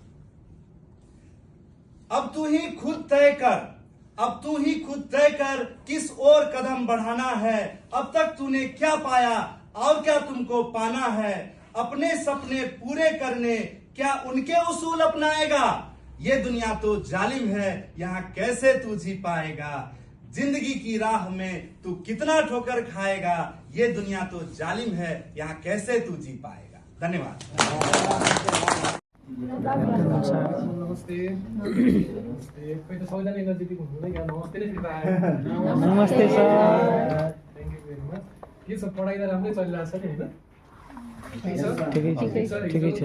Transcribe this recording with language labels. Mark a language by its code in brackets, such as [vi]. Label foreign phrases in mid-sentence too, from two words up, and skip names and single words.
[hi] अब तू ही खुद तय कर किस और कदम बढ़ाना है अब तक तूने क्या पाया और क्या तुमको पाना है अपने सपने पूरे करने क्या उनके उसूल अपनाएगा ये दुनिया तो जालिम है यहाँ कैसे तू जी पाएगा जिंदगी की राह में तू कितना ठोकर खाएगा ये दुनिया तो जालिम है यहाँ कैसे तू जी पाएगा धन्यवाद [ne] नमस्ते खोइ त सबैजना एनर्जेटिक हुनुहुँदै यहाँ नमस्ते नै फिर्ता आयो नमस्ते सर [en] thank you very much [ne] के छ पढाइ त राम्रै चलिरहेको छ नि होइन ठिकै छ